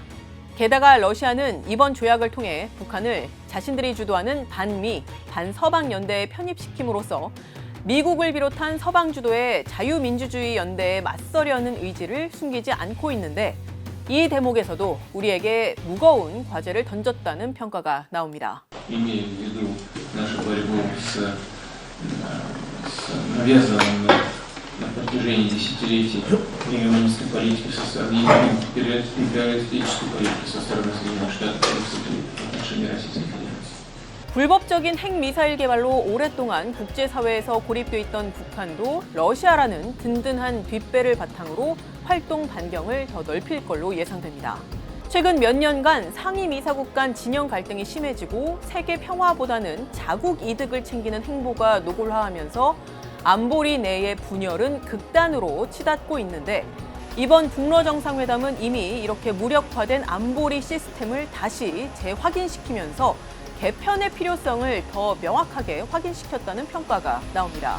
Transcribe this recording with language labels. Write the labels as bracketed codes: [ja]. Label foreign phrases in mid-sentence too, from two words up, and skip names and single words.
[ko] 게다가 러시아는 이번 조약을 통해 북한을 자신들이 주도하는 반미, 반서방 연대에 편입시킴으로써 미국을 비롯한 서방 주도의 자유민주주의 연대에 맞서려는 의지를 숨기지 않고 있는데, 이 대목에서도 우리에게 무거운 과제를 던졌다는 평가가 나옵니다. [ru] имея в виду нашу борьбу с навязанным на протяжении десятилетий гегемонистской политикой со стороны империалистической политики со стороны Соединенных Штатов в отношении Российской Федерации. [ko] 불법적인 핵미사일 개발로 오랫동안 국제사회에서 고립돼 있던 북한도 러시아라는 든든한 뒷배를 바탕으로 활동 반경을 더 넓힐 걸로 예상됩니다. 최근 몇 년간 상임이사국 간 진영 갈등이 심해지고 세계 평화보다는 자국 이득을 챙기는 행보가 노골화하면서 안보리 내의 분열은 극단으로 치닫고 있는데, 이번 북러 정상회담은 이미 이렇게 무력화된 안보리 시스템을 다시 재확인시키면서 개편의 필요성을 더 명확하게 확인시켰다는 평가가 나옵니다.